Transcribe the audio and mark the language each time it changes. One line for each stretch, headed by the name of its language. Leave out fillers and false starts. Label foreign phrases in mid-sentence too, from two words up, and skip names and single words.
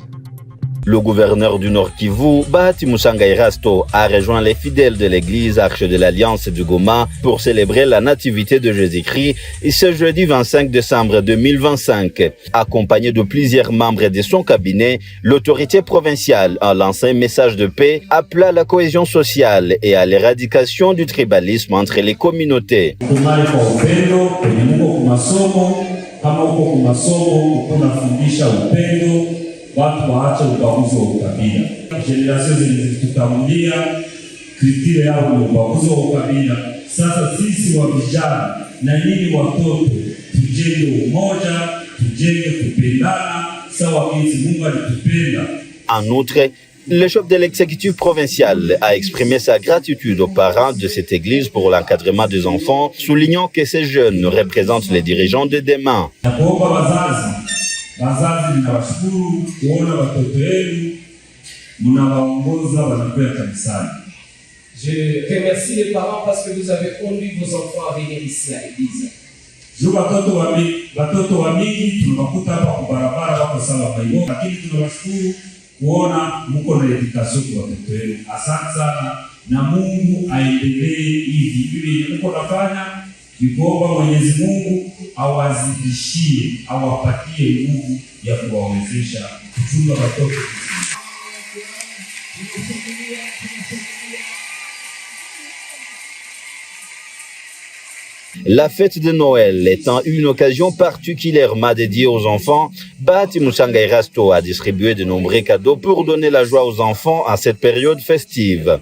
French: Le gouverneur du Nord Kivu, Bahati Musanga Erasto, a rejoint les fidèles de l'église Arche de l'Alliance de Goma pour célébrer la nativité de Jésus-Christ ce jeudi 25 décembre 2025. Accompagné de plusieurs membres de son cabinet, l'autorité provinciale a lancé un message de paix appelant à la cohésion sociale et à l'éradication du tribalisme entre les communautés.
Swahili: Watu waache ubaguzi wa ukabila. Generation zilizotutangulia kriteria yao ni ubaguzi wa ukabila. Sasa sisi wa vijana na nyinyi watoto tujenge umoja, tujenge kupendana sawa jinsi Mungu alitupenda.
French: En outre, le chef de l'exécutif provincial a exprimé sa gratitude aux parents de cette église pour l'encadrement des enfants, soulignant que ces jeunes représentent les dirigeants de demain.
Swahili: Wazazi ninawashukuru kuona watoto wenu mnawaongoza wanakwenda kanisani.
French: Je remercie les parents parce que vous avez conduit vos enfants à venir ici à l'église.
Swahili: Watoto wa mingi tunawakuta hapa kwa barabara wako sawa kwa hivyo, lakini tunawashukuru kuona mko na education kwa watoto wenu. Asante sana na Mungu aendelee hivi hivi mko nafanya. Kiomba Mwenyezi Mungu awazidishie, awapatie nguvu ya kuwawezesha kuchunga watoto.
French: La fête de Noël étant une occasion particulièrement dédiée aux enfants, Bahati Musanga Erasto a distribué de nombreux cadeaux pour donner la joie aux enfants en cette période festive.